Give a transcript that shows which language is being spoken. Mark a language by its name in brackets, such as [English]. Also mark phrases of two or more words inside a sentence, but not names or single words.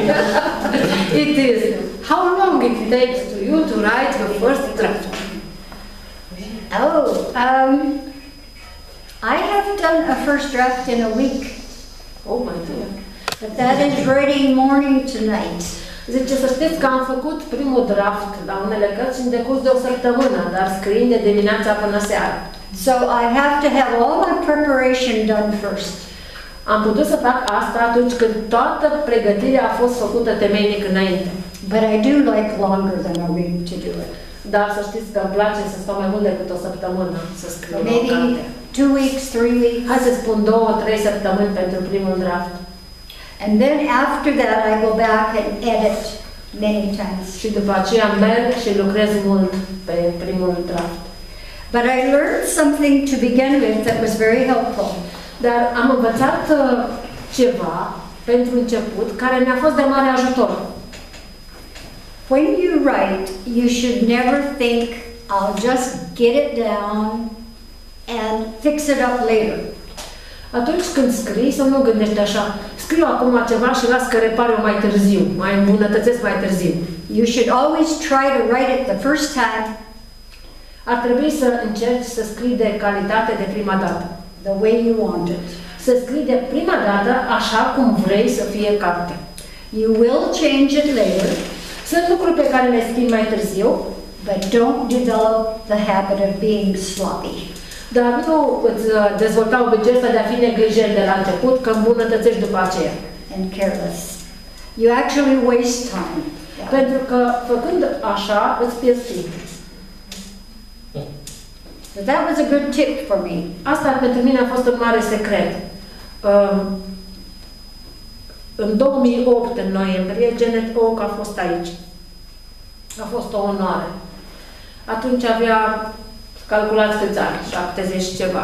[English] It is, how long it takes to you to write your first draft? Oh, I have done a first draft in a week, Oh my dear. but that is writing morning to night. [Romanian] Zice, să știți că am făcut primul draft la unele cărți în decurs de o săptămână, dar scriind de dimineața până seara. [English] So I have to have all my preparation done first. [Romanian] Am putut să fac asta atunci când toată pregătirea a fost făcută temeinic înainte. [English] But I do like longer than a week to do it. [Romanian] Dar să știți că îmi place să stau mai mult decât o săptămână să scriu o [English] Maybe [Romanian] carte. [English] 2 weeks, 3 weeks. [Romanian] Hai să spun 2-3 săptămâni pentru primul draft. [English] And then after that I go back and edit many times. [Romanian] Și după aceea merg și lucrez mult pe primul draft. [English] But I learned something to begin with that was very helpful. [Romanian] Dar am învățat ceva pentru început care mi-a fost de mare ajutor. [English] When you write, you should never think, I'll just get it down and fix it up later. [Romanian] Atunci când scrii, să nu gândești așa, scriu acum ceva și las că repar eu mai târziu, mai îmbunătățesc mai târziu. [English] You should always try to write it the first time [Romanian] Ar trebui să încerci să scrii de calitate de prima dată. [English] the way you want it. [Romanian] Să scrii de prima dată așa cum vrei să fie carte. [English] You will change it later, [Romanian] Sunt lucruri pe care le schimbi mai târziu, [English] but don't develop the habit of being sloppy. [Romanian] dar nu îți dezvolta obiceiul ăsta de a fi neglijent de la început, că îmbunătățești după aceea. [English] And careless. You actually waste time. [Romanian] Pentru că făcând așa, îți pierzi timp. [English] So that was a good tip for me. [Romanian] Asta pentru mine a fost un mare secret. În 2008, în noiembrie, Janette Oke a fost aici. A fost o onoare. Atunci avea, calculați câți ani, 70 și ceva.